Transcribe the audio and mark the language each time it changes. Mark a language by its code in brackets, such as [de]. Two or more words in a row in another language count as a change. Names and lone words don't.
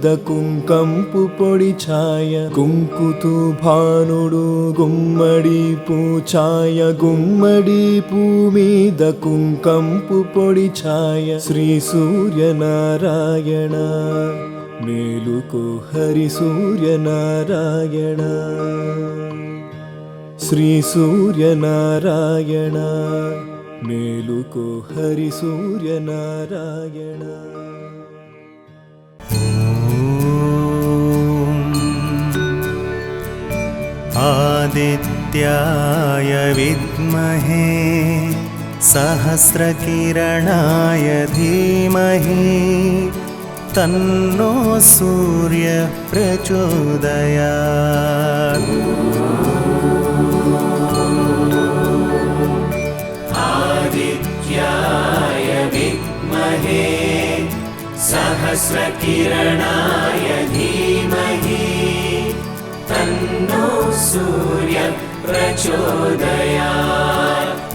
[te] కుంకంపు పొడి ఛాయ గుంకుతూ భానుడు గుమ్మడి పూఛాయ గుమ్మడి పూ మీద కుంకంపు పొడి ఛాయ శ్రీ సూర్యనారాయణ మేలుకో హరి సూర్యనారాయణ శ్రీ సూర్యనారాయణ మేలుకో హరి సూర్యనారాయణ [sa] ఆదిత్యాయ విద్మహే सहस्रकिरणाय धीमहि तन्नो सूर्यः प्रचोदयात्। आदित्याय विद्महे सह सहस्रकिरणाय धीमहि तन्नो सूर्यः प्रचोदयात्।